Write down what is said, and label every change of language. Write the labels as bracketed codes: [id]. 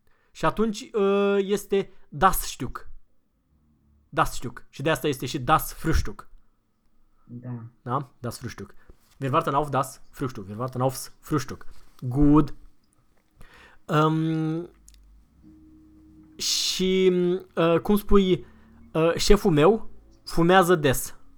[ro] Și atunci este [de] das stück. Das stück. [ro] Și de asta este și [de] das frühstück. [ro] Da. Da? [de] Das frühstück. Wir warten auf das frühstück. Wir warten aufs frühstück. [en] Good. [ro] Și cum spui șeful meu fumează des?